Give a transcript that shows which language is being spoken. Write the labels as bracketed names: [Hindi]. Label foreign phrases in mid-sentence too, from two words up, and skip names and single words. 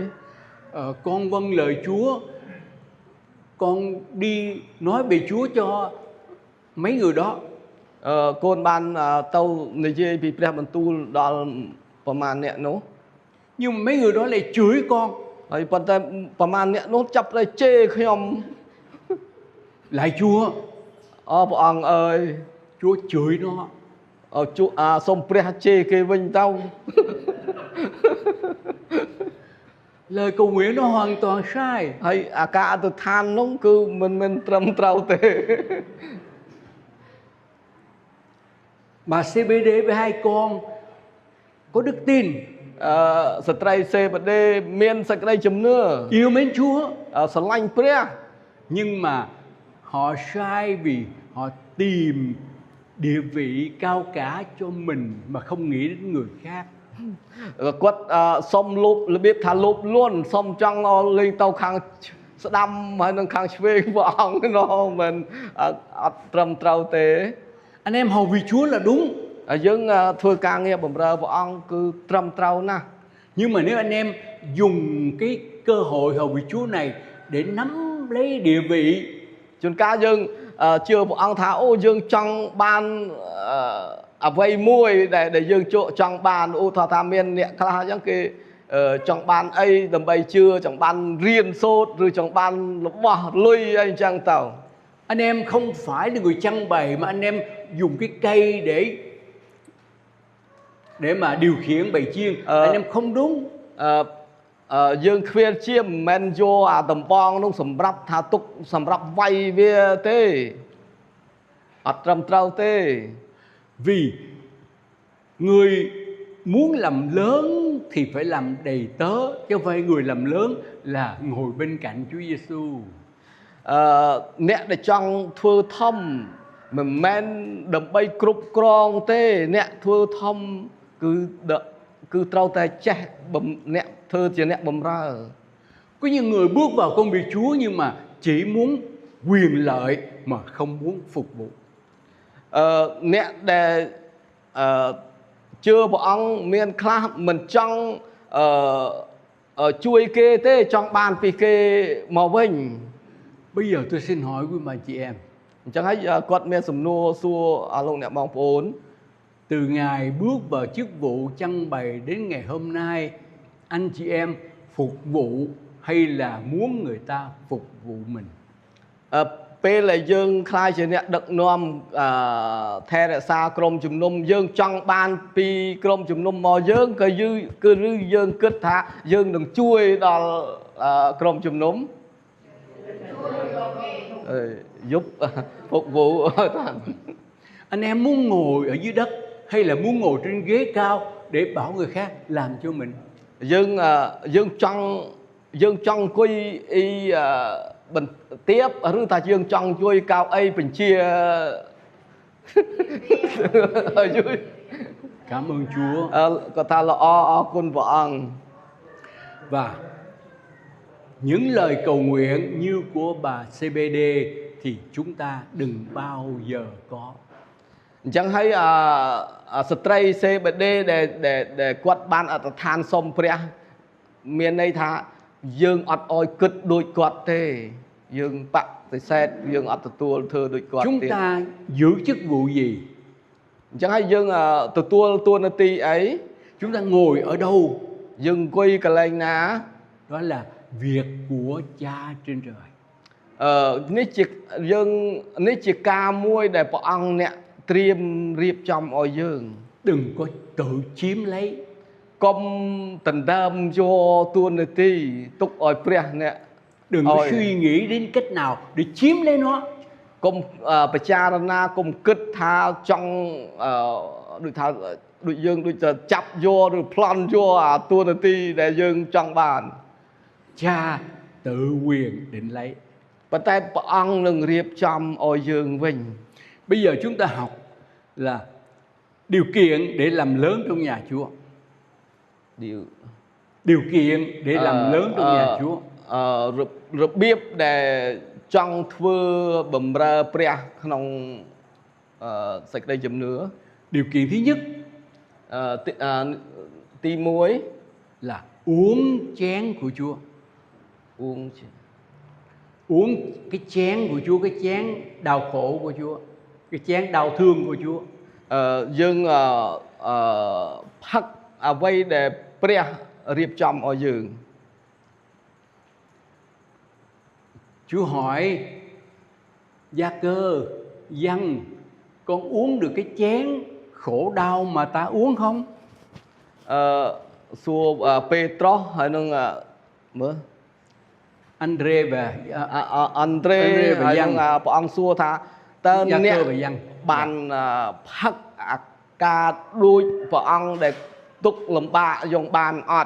[Vietnamese] con vâng lời Chúa, con đi nói về Chúa cho mấy người đó. Con ban tàu này dê bị pré mình tu đó ประมาณ nè nó Nhưng mà mấy người đó lại chửi con. [Khmer] ហើយប៉ុន្តែប្រហែលអ្នកនោះចាប់តែជេរខ្ញុំ [Vietnamese] Lại Chúa, [Khmer] ព្រះអង្គអើយ [Vietnamese] Chúa chửi nó. [Khmer] សូមព្រះជេរគេវិញទៅ [Vietnamese] Lời cầu nguyện nó hoàn toàn sai. [Khmer] ហើយអាការអធិដ្ឋាននោះគឺមិនត្រឹមត្រូវទេ [Vietnamese] Bà CBD với hai con có đức tin, [Khmer] ស្ត្រីសេបដេមានសេចក្តីជំនឿ [Vietnamese] yêu mến Chúa. [Khmer] ស្រឡាញ់ព្រះ [Vietnamese] Nhưng mà họ sai vì họ tìm địa vị cao cả cho mình mà không nghĩ đến người khác. [Khmer] គាត់សុំលូបរបៀបថាលូបលួនសុំចង់លេងទៅខាងស្ដាំហើយនឹងខាងឆ្វេងព្រះអង្គនោះមិនអត់ត្រឹមត្រូវទេ [Vietnamese] Anh em hầu vì Chúa là đúng. [Khmer] យើងធ្វើការងារបម្រើព្រះអង្គគឺត្រឹមត្រូវណាស់ [Vietnamese] Nhưng mà nếu anh em dùng cái cơ hội hầu vì Chúa này để nắm lấy địa vị, [Khmer] ជួនកាលយើងជឿព្រះអង្គថាអូយើងចង់បានអ្វីមួយដែលយើងចង់បានឧទាហរណ៍ថាមានអ្នកខ្លះអញ្ចឹងគេចង់បានអីដើម្បីជឿចង់បានរៀនសូត្រឬចង់បានរបស់លុយអីអញ្ចឹងទៅ [Vietnamese] anh em không phải là người chăn bày mà anh em dùng cái cây để mà điều khiển bầy chiên. Anh em không đúng. [Khmer] យើងគ្មានជាមិនមែនយកអាតំបងនោះសម្រាប់ថាទុកសម្រាប់វាយវាទេអត់ត្រឹមត្រូវទេ [Vietnamese] Vì người muốn làm lớn thì phải làm đầy tớ, chứ không phải người làm lớn là ngồi bên cạnh Chúa Giêsu. [Khmer] អ្នកដែលចង់ធ្វើធំមិនមែនដើម្បីគ្រប់គ្រងទេអ្នកធ្វើធំគឺត្រូវតែចេះអ្នកធ្វើជាអ្នកបម្រើ [Vietnamese] Có những người bước vào công việc Chúa nhưng mà chỉ muốn quyền lợi mà không muốn phục vụ. [Khmer] អ្នកដែលជឿព្រះអង្គមានខ្លះមិនចង់ជួយគេទេចង់បានពីគេមកវិញ [Vietnamese] Bây giờ tôi xin hỏi quý bà chị em, [Khmer] អញ្ចឹងហើយគាត់មានសំណួរសួរលោកអ្នកបងប្អូន [Vietnamese] từ ngày bước vào chức vụ chăn bày đến ngày hôm nay, anh chị em phục vụ hay là muốn người ta phục vụ mình? [Khmer] ពេលដែលយើងខ្លាយជាអ្នកដឹកនាំថែរក្សាក្រុមជំនុំយើងចង់បានពីក្រុមជំនុំមកយើងគឺយើងគិតថាយើងនឹងជួយដល់ក្រុមជំនុំ [Vietnamese] giúp phục vụ. Anh em muốn ngồi ở dưới đất hay là muốn ngồi trên ghế cao để bảo người khác làm cho mình? [Khmer] យើងចង់អង្គុយបន្ទាបឬថាយើងចង់ជួយកៅអីបញ្ជា [Vietnamese] Cảm ơn Chúa. [Khmer] គាត់ថាល្អអរគុណព្រះអង្គ [Vietnamese] Và những lời cầu nguyện như của bà CBD thì chúng ta đừng bao giờ có. [Khmer] អញ្ចឹងហើយស្ត្រី CBD ដែលគាត់បានអធិដ្ឋានសុំព្រះមានន័យថាយើងអត់អោយគិតដូចគាត់ទេយើងបដិសេធយើងអត់ទទួលធ្វើដូចគាត់ទេ [Vietnamese] Chúng ta giữ chức vụ gì? [Khmer] អញ្ចឹងហើយយើងទទួលតួនាទីអី [Vietnamese] Chúng ta ngồi ở đâu? [Khmer] យើងអង្គុយកន្លែងណា [Vietnamese] Đó là việc của Cha trên trời. [Khmer] នេះជាការមួយដែលព្រះអង្គអ្នកត្រៀមរៀបចំឲ្យយើង [Vietnamese] Đừng có tự chiếm lấy. [Khmer] កុំដណ្ដើមយកតួនាទីទុកឲ្យព្រះអ្នក [Vietnamese] Đừng có Ôi. suy nghĩ đến cách nào để chiếm lấy nó. [Khmer] កុំពិចារណាកុំគិតថាចង់ដូចថាដូចយើងដូចទៅចាប់យកឬប្លន់យកអាតួនាទីដែលយើងចង់បាន [Vietnamese] Cha tự quyền định lấy. [Khmer] ប៉ុន្តែព្រះអង្គនឹងរៀបចំឲ្យយើងវិញ [Vietnamese] Bây giờ chúng ta học là điều kiện để làm lớn trong nhà Chúa. Điều kiện để làm lớn trong nhà Chúa. [Khmer] របៀបដែលចង់ធ្វើបម្រើព្រះក្នុងសេចក្តីជំនឿ [Vietnamese] Điều kiện thứ nhất [Khmer] ទី1 [Vietnamese] là uống chén của Chúa. [Khmer] អួង [Vietnamese] Uống cái chén của Chúa, cái chén đau khổ của Chúa, cái chén đau thương của Chúa. [Khmer] យើងផឹកអ្វីដែលព្រះរៀបចំឲ្យយើង [Vietnamese] Chúa hỏi Gia Cơ, Văn, con uống được cái chén khổ đau mà ta uống không? [Khmer] សួរពេត្រុសហើយនឹងមើល [Vietnamese] Andre và [Khmer] អង់ដ្រេ [Vietnamese] Andre [Khmer] ហើយ [Vietnamese] và [Khmer] នឹង [Vietnamese] Văn. [Khmer] ព្រះអង្គសួរថាតើ [Vietnamese] Gia [Khmer] អ្នក [Vietnamese] Cơ và Văn. [Khmer] បានផឹកអាការដូចព្រះអង្គដែលទុកលំបាកយងបានអត់